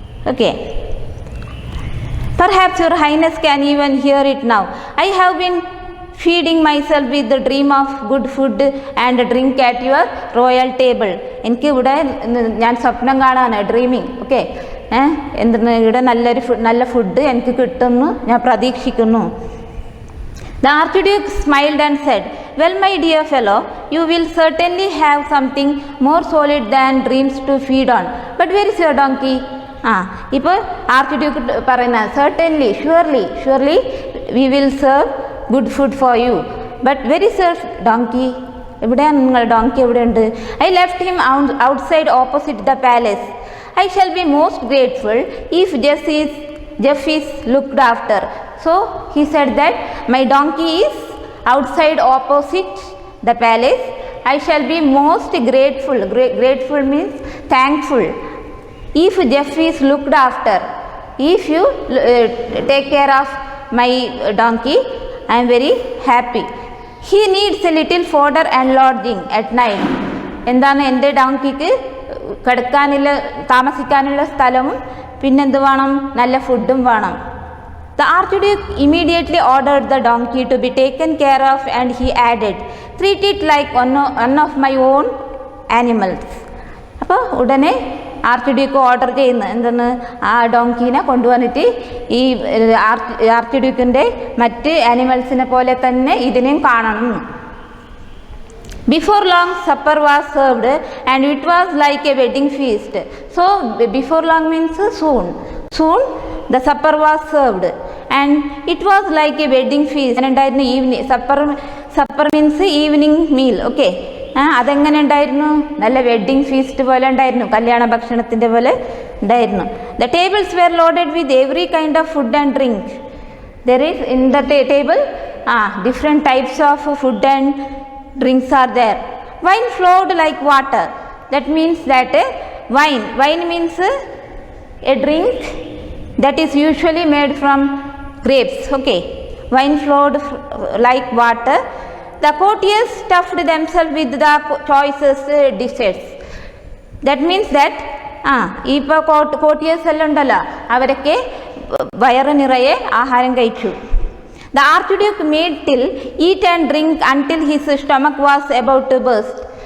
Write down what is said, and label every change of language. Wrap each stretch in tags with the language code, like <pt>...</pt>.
<en>Okay, perhaps your highness can even hear it now. I have been feeding myself with the dream of good food and drink at your royal table.</en> <ml>എനിക്ക് ഇവിടെ ഞാൻ സ്വപ്നം കാണാണ്, dreaming. Okay, എന്താണ് ഇവിടെ നല്ല food എനിക്ക് കിട്ടുന്നു, ഞാൻ പ്രതീക്ഷിക്കുന്നു.</ml> <en>The Archduke smiled and said, well, my dear fellow, you will certainly have something more solid than dreams to feed on. But where is your donkey?</en> <ml>ഇപ്പോൾ ആർക്കിഡ്യൂക്ക് പറയുന്ന</ml> <en>certainly, surely we will serve good food for you. But where is your donkey?</en> <ml>എവിടെയാണ് നിങ്ങളുടെ donkey? എവിടെയുണ്ട്?</ml> <en>I left him outside opposite the palace. I shall be most grateful if Jeff is looked after. So he said that my donkey is outside opposite the palace. I shall be most grateful. Grateful means thankful. If Jeff is looked after, if you take care of my donkey, I am very happy. He needs a little fodder and lodging at night.</en> <ml>എന്താണ് എൻ്റെ ഡോങ്കിക്ക് കിടക്കാനുള്ള താമസിക്കാനുള്ള സ്ഥലവും പിന്നെന്ത് വേണം? നല്ല ഫുഡും വേണം.</ml> <en>The Archduke immediately ordered the donkey to be taken care of and he added, treat it like one of my own animals.</en> <ml>അപ്പോൾ ഉടനെ ആർക്കിഡ്യൂക്ക് ഓർഡർ ചെയ്യുന്നു എന്തെന്ന്? ആ ഡോങ്കീനെ കൊണ്ടുവന്നിട്ട് ഈ ആർക്കിഡ്യൂക്കിൻ്റെ മറ്റ് ആനിമൽസിനെ പോലെ തന്നെ ഇതിനെയും കാണണം.</ml> <en>Before long supper was served and it was like a wedding feast. So before long means soon the supper was served and it was like a wedding feast.</en> <ml>ഉണ്ടായിരുന്നു evening supper means evening meal. Okay, അതെങ്ങനെ ഉണ്ടായിരുന്നു? നല്ല wedding feast പോലെ ഉണ്ടായിരുന്നു, കല്യാണ ഭക്ഷണത്തിൻ്റെ പോലെ ഉണ്ടായിരുന്നു.</ml> <en>The tables were loaded with every kind of food and drink. There is in the table different types of food and drinks are there. Wine flowed like water. That means that wine means a drink that is usually made from grapes. Okay, wine flowed like water. The courtiers stuffed themselves with the choicest dishes. That means that</en> <ml>ഇപ്പോൾ courtiers എല്ലാം ഉണ്ടല്ലോ, അവരൊക്കെ വയറ് നിറയെ ആഹാരം കഴിച്ചു.</ml> <en>The Archduke made till eat and drink until his stomach was about to burst.</en>